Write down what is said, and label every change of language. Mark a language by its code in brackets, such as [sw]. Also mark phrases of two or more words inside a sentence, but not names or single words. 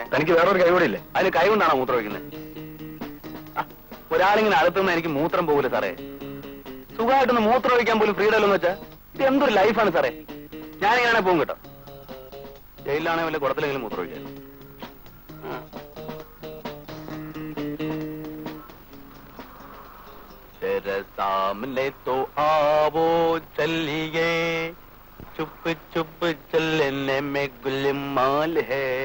[ml] തനിക്ക് വേറൊരു കൈ കൂടെ ഇല്ലേ? അതിന് കൈ കൊണ്ടാണോ മൂത്രമൊഴിക്കുന്നത്? ഒരാളിങ്ങനെ അടുത്തുനിന്ന് എനിക്ക് മൂത്രം പോകില്ല സാറേ. സുഖമായിട്ടൊന്ന് മൂത്രമൊഴിക്കാൻ പോലും ഫ്രീഡം എന്ന് വെച്ചാൽ ഇത് എന്തൊരു ലൈഫാണ് സാറേ. ഞാനിങ്ങനെ പോകും കേട്ടോ. ജയിലിലാണെങ്കിൽ വല്ല കുടത്തിലെങ്കിലും മൂത്രമൊഴിക്കാം. [hi] सामने तो आवो चलिए चुप चुप चलने में गुलमाल है.